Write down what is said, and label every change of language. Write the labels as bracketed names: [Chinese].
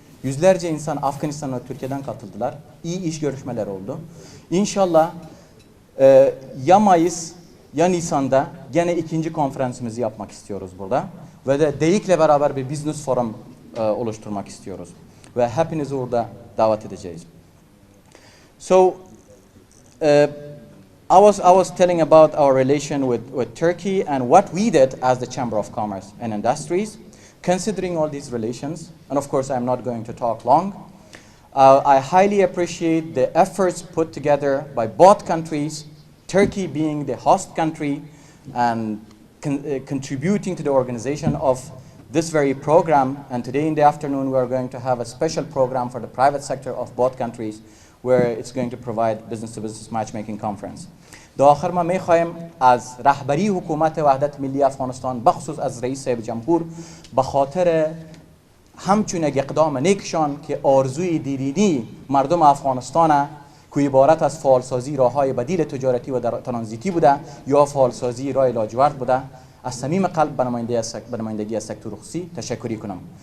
[Turkish] Yüzlerce insan Afganistan ve Türkiye'den katıldılar. İyi iş görüşmeleri oldu. İnşallah ya Mayıs ya Nisan'da gene ikinci konferansımızı yapmak istiyoruz burada. Ve de DEİK'le beraber bir business forum oluşturmak istiyoruz. Ve hepinizi orada davet edeceğiz. [English] So, I was telling about our relation with Turkey and what we did as the Chamber of Commerce and Industries. Considering all these relations, and of course I'm not going to talk long, I highly appreciate the efforts put together by both countries, Turkey being the host country and contributing to the organization of this very program. And today in the afternoon we are going to have a special program for the private sector of both countries where it's going to provide business-to-business matchmaking conference. [Persian] در آخر ما میخوایم از رهبری حکومت وحدت ملی افغانستان بخصوص از رئیس صاحب جمهور به خاطر همچون اقدام نیکشان که آرزوی دیرینی مردم افغانستان که عبارت از فعالسازی راههای بدیل تجارتی و ترانزیتی بوده یا فعالسازی راه لاجورد بوده از صمیم قلب به نمایندگی از سکتور خصوصی تشکر کنم.